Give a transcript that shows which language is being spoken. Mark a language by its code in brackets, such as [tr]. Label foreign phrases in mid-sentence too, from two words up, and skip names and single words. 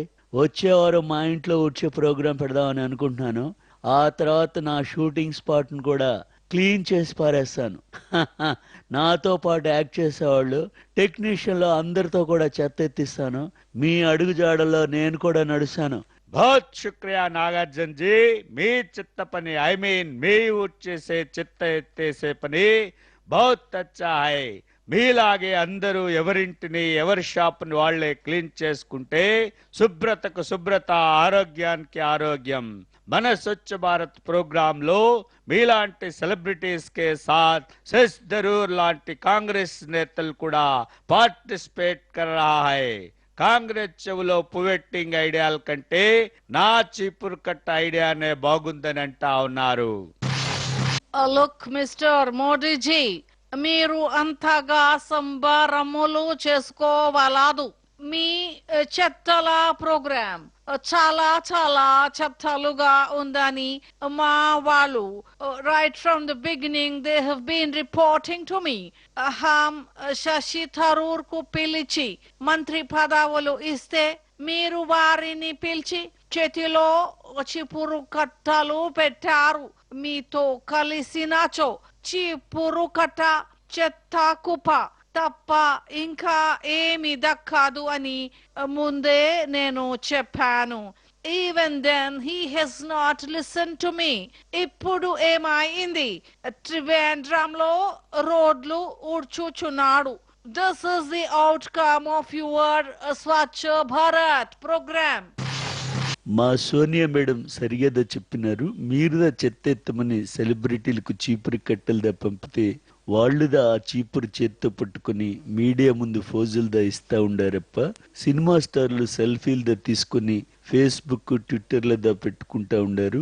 [te] వచ్చే వారం మా ఇంట్లో వచ్చే ప్రోగ్రాం పెడదామని అనుకుంటున్నాను. ఆ తర్వాత నా [en] shooting spot [te] ను కూడా క్లీన్ చేసి పారేస్తాను. నాతో పాటు యాక్ట్ చేసేవాళ్ళు, టెక్నీషియన్లు అందరితో కూడా చెత్త ఎత్తిస్తాను. మీ అడుగు జాడల్లో నేను కూడా నడుస్తాను. [hi] बहुत शुक्रिया नागार्जुन जी. [te] మీ చెత్త పని మీ ఊడ్చేసే చెత్త ఎత్తేసే పని [hi] बहुत अच्छा है. [te] మీలాగే అందరూ ఎవరింటిని, ఎవరి షాప్ని వాళ్లే క్లీన్ చేసుకుంటే శుభ్రతకు శుభ్రత, ఆరోగ్యానికి ఆరోగ్యం. మన స్వచ్ఛ భారత్ ప్రోగ్రామ్ లో మీలాంటి సెలబ్రిటీస్ [hi] के साथ [te] శశ్ థరూర్ లాంటి కాంగ్రెస్ నేతలు కూడా పార్టిసిపేట్ [hi] कर रहा है. [te] కాంగ్రెస్ చెవులో పువ్వెట్టింగ్ ఐడియాల కంటే నా చీపురు కట్ట ఐడియానే బాగుందని అంటా ఉన్నారు. లుక్ మిస్టర్ మోడీజీ, మీరు అంతగా సంబరములు చేసుకోవాలదు. మీ చెత్తల ప్రోగ్రామ్ చాలా చాలా చెత్తలుగా ఉందని మా వాళ్ళు [en] right from the beginning they have been reporting to me. [te] శశి థరూర్ కు పిలిచి మంత్రి పదవులు ఇస్తే మీరు వారిని పిలిచి చేతిలో చీపురు కట్టలు పెట్టారు. మీతో కలిసినచో చీపురు కట్ట, చెత్త కుప్ప తప్ప ఇంకా ఏమి దక్కదు అని ముందే నేను చెప్పాను. [en] Even then he has not listened to me. [te] ఇప్పుడు ఏమైంది? త్రివేంద్రంలో రోడ్లు ఊడ్చుచున్నాడు. [en] This is the outcome of your Swachh Bharat program. [te] మా సోనియా మేడం సరిగ్గా చెప్పినారు. మీరుదా చెత్త ఎత్తమని సెలబ్రిటీలకు చీపురు కట్టెలుదా పంపితే వాళ్ళుదా ఆ చీపురు చేత్తో పట్టుకుని మీడియా ముందు ఫోజులుదా ఇస్తా ఉండారప్ప. సినిమా స్టార్లు సెల్ఫీలుదా తీసుకుని ఫేస్బుక్, ట్విట్టర్లదా పెట్టుకుంటా ఉండారు.